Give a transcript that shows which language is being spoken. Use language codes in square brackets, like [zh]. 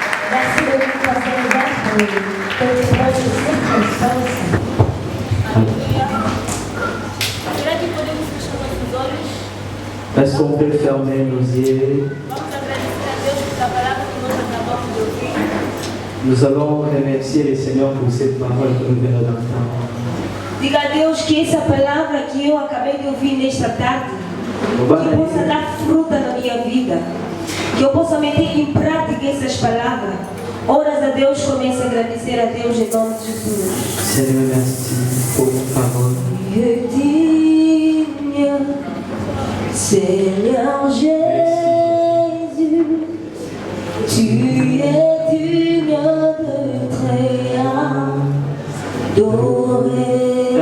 [fr] Merci beaucoup, Pasteur Jacques, pour les circonstances. [pt] Será que podemos fechar nossos olhos? [fr] Est-ce qu'on peut fermer nos yeux? [pt] Vamos agradecer a Deus pela palavra que nós acabamos de ouvir. [fr] Nous allons remercier le Seigneur pour cette parole que nous venons d'entendre. [pt] Diga a Deus que essa palavra que eu acabei de ouvir nesta tarde, que possa dar fruta na minha vida, que eu possa meter em prática essas palavras. Oras a Deus, comece a agradecer a Deus em nome de Jesus. [fr] Seigneur, merci pour ta parole. Dieu digne, Seigneur Jésus, tu es digne d'être adoré.